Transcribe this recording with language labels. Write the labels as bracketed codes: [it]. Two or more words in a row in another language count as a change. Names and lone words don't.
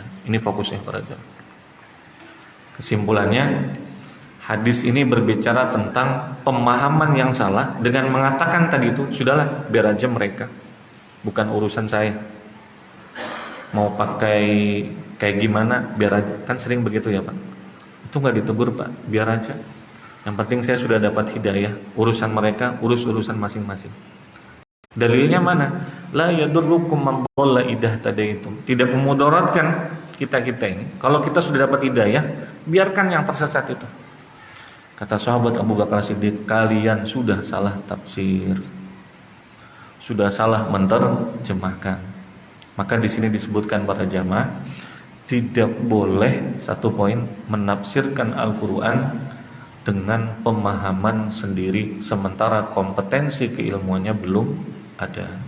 [id] Ini fokusnya para jamaah. Kesimpulannya, hadis ini berbicara tentang pemahaman yang salah dengan mengatakan tadi itu, sudahlah, biar aja mereka, bukan urusan saya. Mau pakai kayak gimana, biar aja. Kan sering begitu ya Pak. Itu nggak ditegur Pak, biar aja. Yang penting saya sudah dapat hidayah. Urusan mereka, urusan masing-masing. Dalilnya mana? [ar] لا يضركم من ضل إذا اهتديتم. [id] Tidak memudaratkan kita ini. Kalau kita sudah dapat hidayah, biarkan yang tersesat itu. Kata sahabat Abu Bakar Siddiq, kalian sudah salah tafsir, sudah salah menerjemahkan. Maka di sini disebutkan para jamaah, tidak boleh satu poin menafsirkan Al-Quran dengan pemahaman sendiri sementara kompetensi keilmuannya belum ada.